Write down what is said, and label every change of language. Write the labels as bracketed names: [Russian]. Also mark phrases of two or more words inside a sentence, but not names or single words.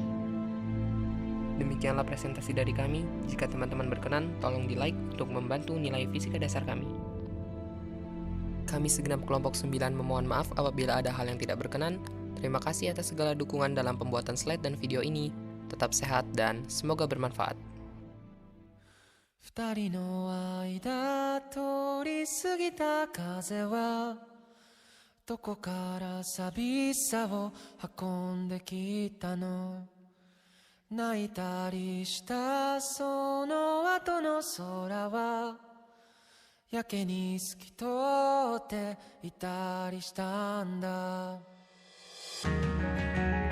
[Indonesian] Demikianlah presentasi dari kami. Jika teman-teman berkenan, tolong di-like untuk membantu nilai fisika dasar kami. Kami segenap kelompok 9 memohon maaf apabila ada hal yang tidak berkenan. Terima kasih atas segala dukungan dalam pembuatan slide dan video ini. Tetap sehat dan semoga bermanfaat. [Japanese] 二人の間通り過ぎた風はどこから寂しさを運んできたの泣いたりしたその後の空はやけに透き通っていたりしたんだ